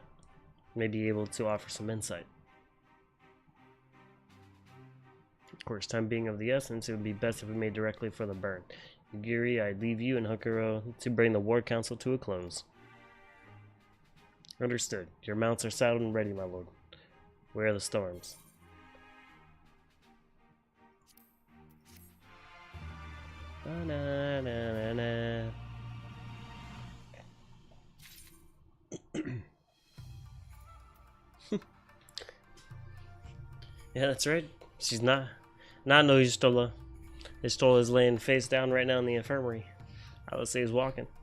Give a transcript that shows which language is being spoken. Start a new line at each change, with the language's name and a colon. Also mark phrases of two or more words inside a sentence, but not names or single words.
English: May be able to offer some insight. Of course, time being of the essence, it would be best if we made directly for the burn. Yugiri, I leave you and Hukuro to bring the War Council to a close. Understood. Your mounts are saddled and ready, my lord. Where are the storms? Ba-na-na-na-na. Yeah, that's right. She's not no Y'shtola. Y'shtola is laying face down right now in the infirmary. I would say he's walking.